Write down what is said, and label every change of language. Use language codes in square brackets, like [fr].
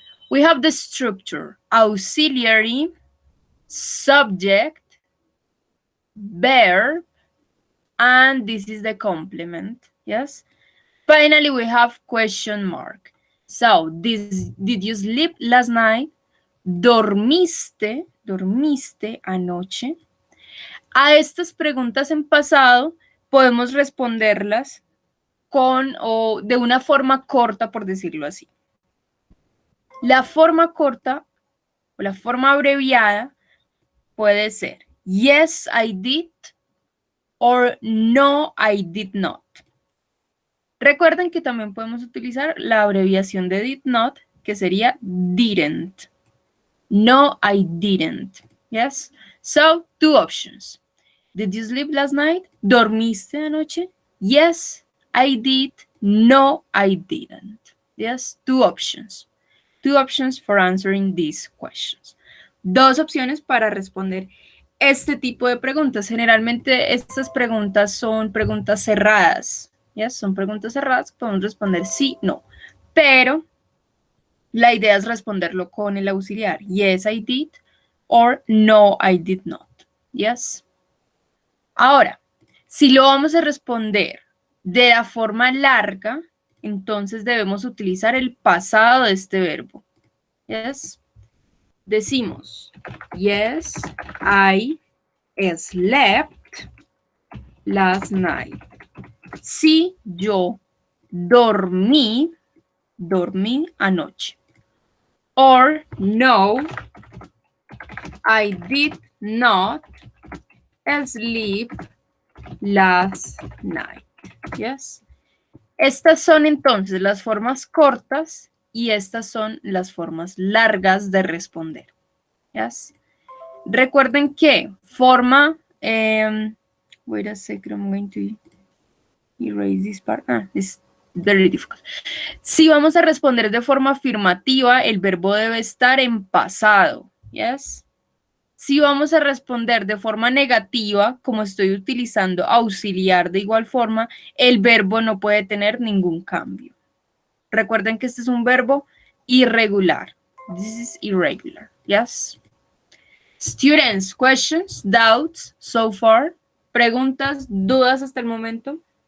[en] We have the structure, auxiliary, subject, verb, and this is the complement, yes? Finally, we have question mark. So, did you sleep last night? [es] ¿Dormiste anoche? A estas preguntas en pasado podemos responderlas con o de una forma corta, por decirlo así. La forma corta o la forma abreviada puede ser [en] yes, I did or no, I did not. [es] Recuerden que también podemos utilizar la abreviación de did not, que sería didn't. [en] No, I didn't. Yes? So, two options. Did you sleep last night? [es] ¿Dormiste anoche? [en] Yes, I did. No, I didn't. Yes, two options. Two options for answering these questions. [es] Dos opciones para responder este tipo de preguntas. Generalmente estas preguntas son preguntas cerradas. Yes, son preguntas cerradas que podemos responder sí, no. Pero la idea es responderlo con el auxiliar. [en] Yes, I did. Or no, I did not. Yes. [es] Ahora, si lo vamos a responder de la forma larga, entonces debemos utilizar el pasado de este verbo. [en] Yes. [es] Decimos, [en] yes, I slept last night. [es] Sí, yo dormí anoche. [en] Or no, I did not sleep last night. Yes. [es] Estas son entonces las formas cortas y estas son las formas largas de responder. [en] ¿Yes? [es] Recuerden que forma, [en] wait a second, I'm going to erase this part. It's very difficult. [es] Si vamos a responder de forma afirmativa, el verbo debe estar en pasado. Yes? Si vamos a responder de forma negativa, como estoy utilizando auxiliar de igual forma, el verbo no puede tener ningún cambio. Recuerden que este es un verbo irregular. [en] This is irregular. Yes. Students, questions, doubts so far? [es] ¿Preguntas, dudas hasta el momento?